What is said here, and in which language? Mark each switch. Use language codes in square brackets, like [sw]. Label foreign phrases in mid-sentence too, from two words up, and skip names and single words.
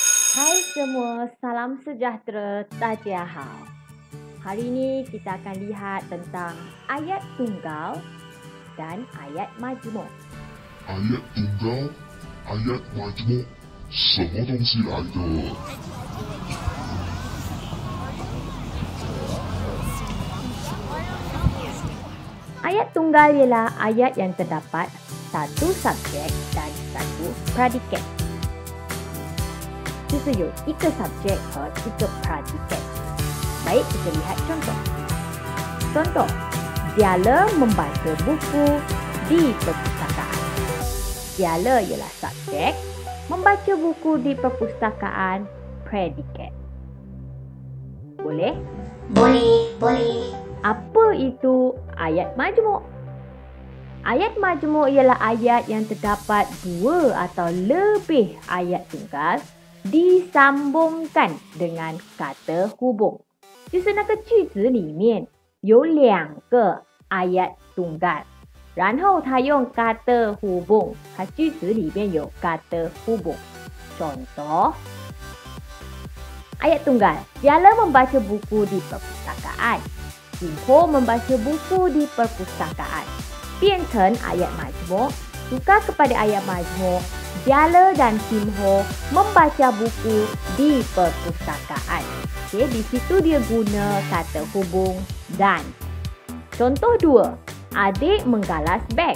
[ms] Hai semua, salam sejahtera, Tajihau. Hari ini kita akan lihat tentang ayat tunggal dan ayat majmuk. Ayat tunggal, ayat majmuk, [zh] 什么东西来的？ [ms] Ayat tunggal ialah ayat yang terdapat satu subjek dan satu predikat. [zh] 就是有一个 subjek 和一个 predikat. [ms] Baik, kita lihat contoh. Contoh, Diala membaca buku di perpustakaan. Diala ialah subjek, membaca buku di perpustakaan, predikat. Boleh? Boleh. Apa itu ayat majmuk? Ayat majmuk ialah ayat yang terdapat dua atau lebih ayat tunggal disambungkan dengan kata hubung. [zh] 就是那个句子里面有两个 [ms] ayat tunggal， [zh] 然后它用 [ms] kata hubung， [zh] 它句子里面有 [ms] kata hubung。 Contoh, ayat tunggal, Diala membaca buku di perpustakaan. Kim Ho membaca buku di perpustakaan. 变成 ayat majmuk, tukar kepada ayat majmuk, Diala dan Kim Ho membaca buku di perpustakaan. Okey, di situ dia guna kata hubung dan. Contoh 2, adik menggalas beg.